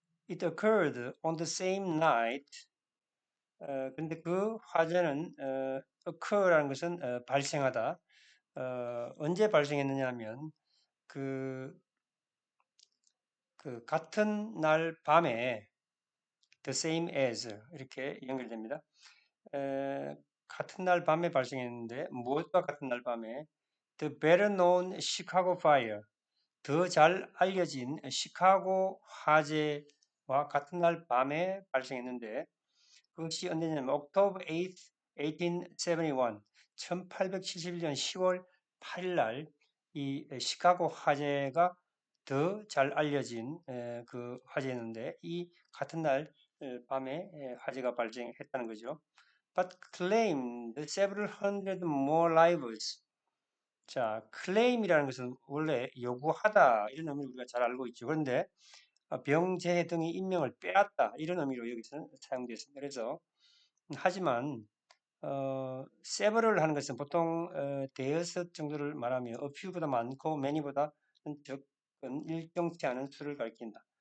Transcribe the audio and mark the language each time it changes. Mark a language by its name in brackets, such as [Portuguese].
[English] It occurred on the same night. [Korean] 근데 그 화재는 occur라는 것은 발생하다. 언제 발생했느냐 하면 그, 그 같은 날 밤에 [English] the same as [Korean] 이렇게 연결됩니다. 같은 날 밤에 발생했는데 무엇과 같은 날 밤에 [English] the better known Chicago fire [Korean] 더 잘 알려진 시카고 화재와 같은 날 밤에 발생했는데 그것이 언제냐면 [English] October 8th, 1871, [Korean] 1871년 10월 8일 날 이 시카고 화재가 더 잘 알려진 그 화재였는데 이 같은 날 밤에 화재가 발생했다는 거죠. [English] But claimed several hundred more lives. [Korean] 자, claim이라는 것은 원래 요구하다 이런 의미를 우리가 잘 알고 있죠. 그런데 병재 등의 인명을 빼앗다 이런 의미로 여기서는 사용되었습니다. 그래서 하지만 several 하는 것은 보통 대여섯 정도를 말하며 [English] a few [Korean] 보다 많고 many보다 적은 일정치 않은 수를 가리킨다.